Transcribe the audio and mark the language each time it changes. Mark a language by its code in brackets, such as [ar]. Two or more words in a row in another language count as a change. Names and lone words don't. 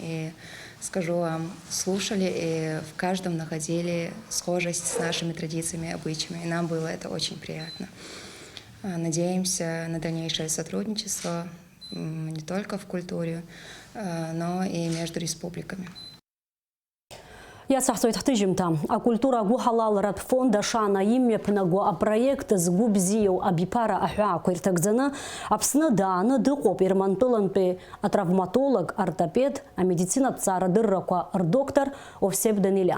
[ru] И скажу вам, слушали и в каждом находили схожесть с нашими традициями и обычаями. И нам было это очень приятно. Надеемся на дальнейшее сотрудничество не только в культуре, но и между республиками. [ab] Иацҳҳәоит ҳҭыжьымҭа акультура агәы ҳалалратә фонд ашана имҩаԥнаго апроект згәы бзиоу абиԥара аҳәаақәа ирҭагӡаны Аԥсны дааны дыҟоуп Ермантәылантәи атравматолог, ортопед, амедицинатә ҭҵаарадыррақәа рдоктор Овсеп Данилян.